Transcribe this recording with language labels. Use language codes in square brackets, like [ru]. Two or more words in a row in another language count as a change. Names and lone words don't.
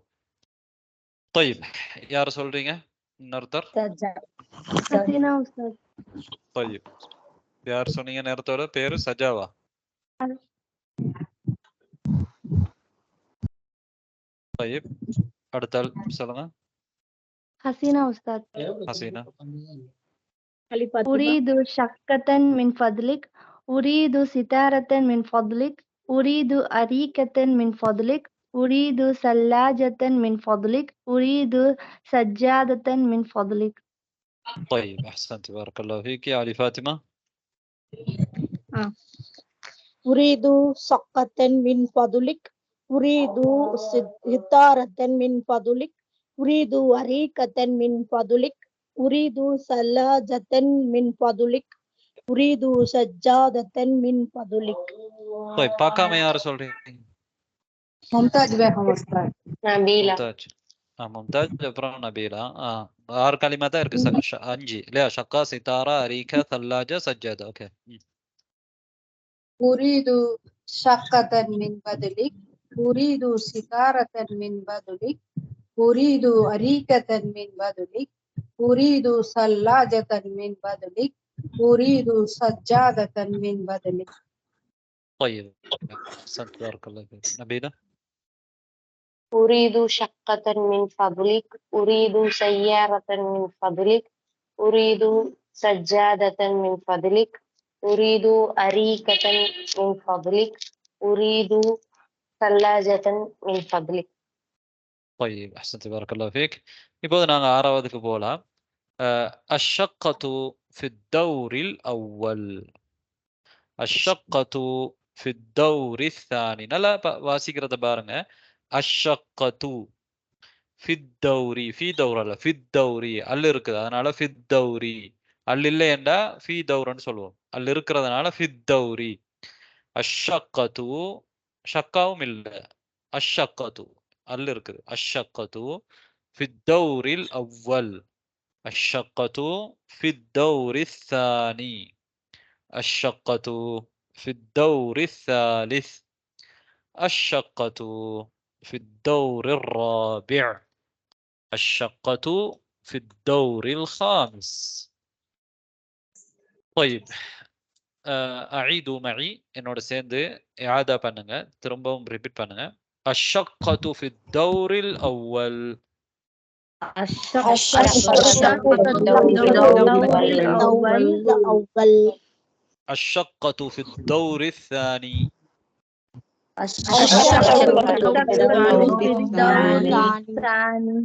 [ta] طيب யார் சொல்றீங்க? இன்னொருத்தர். طيب யார் சொன்னீங்க நேரத்தோட பேரு? சஜாவா? طيب அடுத்த சொல்லுங்க. [ar] حسينة أستاذ. حسينة. أريد شقة من فضلك أريد ستارة من فضلك أريد أريكة من فضلك أريد ثلاجة من فضلك أريد سجادة من فضلك. طيب أحسنت بارك الله فيك. يا علي فاطمة. أريد شقة من فضلك أريد ستارة من فضلك أريد أريكة من فضلك أريد ثلاجة من فضلك أريد سجادة من فضلك. [ta] طيب பார்க்காம யார் சொல்றீங்க? [ar] ممتاز بهم أستاذ. نبيلة. [ta] மும்தாஜ். மும்தாஜ் அப்புறம் நபீலா. 6 கலிமா தான் இருக்கு. [ar] 5 இல்லையா? شقة ستارة أريكة ثلاجة سجادة. ஓகே. أريد شقة من فضلك أريد ستارة من فضلك أريد أريكة من فضلك أريد ثلاجة من فضلك أريد سجادة من فضلك. طيب أحسنت بارك الله فيك. نبيلة. أريد شقة من فضلك أريد سيارة من فضلك أريد سجادة من فضلك أريد أريكة من فضلك أريد ثلاجة من فضلك. طيب أحسنت بارك الله فيك. [ta] இப்போது நாங்க ஆறாவதுக்கு போகலாம். [ar] الشقة في الدور الأول. الشقة في الدور الثاني. [ta] நல்லா வாசிக்கிறத பாருங்க. [ar] الشقة في الدور في دور அல்ல في الدور [ta] அல் இருக்குது அதனால [ar] في الدور [ta] அல் இல்லையேண்டா [ar] في دورன்னு சொல்லுவோம். [ta] அல் இருக்கிறதுனால [ar] في الدور. الشقة [ta] ஷக்காவும் இல்ல الشقة அல் இருக்குது. [ar] الشقة في الدور الأول. الشقة في الدور الثاني. الشقة في الدور الثالث. الشقة في الدور الرابع. الشقة في الدور الخامس. طيب أعيدوا معي [ta] என்னோட சேர்ந்து إعادة பண்ணுங்க திரும்பவும் ரிப்பீட் பண்ணுங்க. [ar] الشقة في الدور الأول. الشقة في الدور الأول. الشقة في الدور الثاني. الشقة في الدور الثاني.